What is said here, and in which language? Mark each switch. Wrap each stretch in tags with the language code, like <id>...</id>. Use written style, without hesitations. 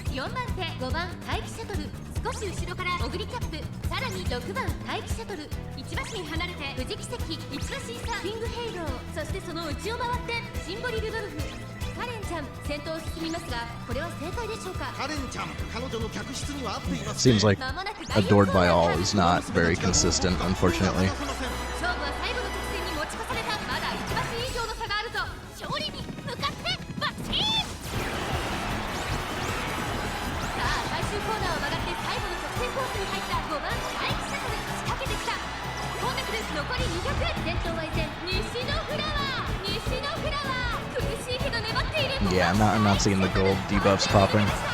<ja>4番手5番待機シャトル、少し後ろからオグリキャップ、さらに6番待機シャトル、1馬身離れて富士奇跡、1馬身差キングヘイロー、そしてその内を回ってシンボリルドルフ。カレンちゃん先頭を進みますが、これは正解でしょうか。カレンちゃん、彼女の客室には合っていますね。</ja> <en>Seems like adored by all is not very consistent, unfortunately.</en> <ja>勝負は最後の直線に持ち越された。まだ1馬身以上の差があるぞ。勝利に向かってバッチン。さあ最終コーナーを曲がって最後の直線コースに入った5番待機シャトル、仕掛けてきた。飛んでくる。残り200。先頭は依然西のフラワー、西のフラワー、苦しいけど粘っている。</ja> <en>Yeah, I'm not seeing the gold debuffs popping.</en>